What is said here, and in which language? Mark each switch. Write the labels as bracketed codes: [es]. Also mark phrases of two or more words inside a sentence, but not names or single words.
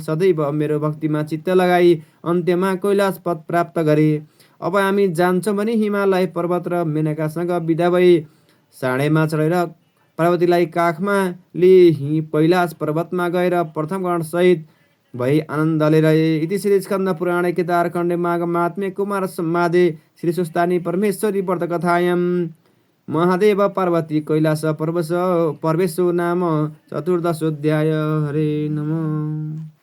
[ne] सदैव मेरो भक्तिमा चित्त लगाई अन्त्यमा कैलाश पद प्राप्त गरे। अब हामी जान्छौँ भने हिमालय पर्वत र मेनकासँग बिदा भई साँडेमा चढेर पार्वतीलाई काखमा लिई कैलाश पर्वतमा गएर प्रथम गण सहित भई आनन्दले रहे। [sa] इति श्री स्कन्द पुराणे केदारखण्डे माघ महात्म्ये कुमार संवादे श्री सुस्तानी परमेश्वरी व्रतकथायां महादेव पार्वती कैलास पर्वेशो नाम चतुर्दशोऽध्याय। हरे नमः।